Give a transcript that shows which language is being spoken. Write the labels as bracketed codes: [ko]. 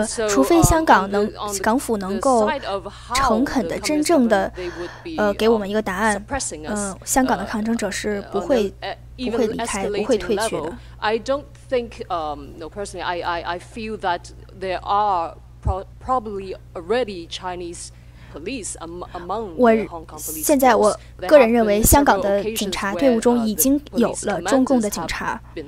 [zh] 除非港府能够诚恳的、真正的给我们一个答案，香港的抗争者是不会离开、不会退却的。 [en] I don't think, no, personally, I feel that there are probably already Chinese police among the Hong Kong police. [zh] 现在我个人认为，香港的警察队伍中已经有了中共的警察。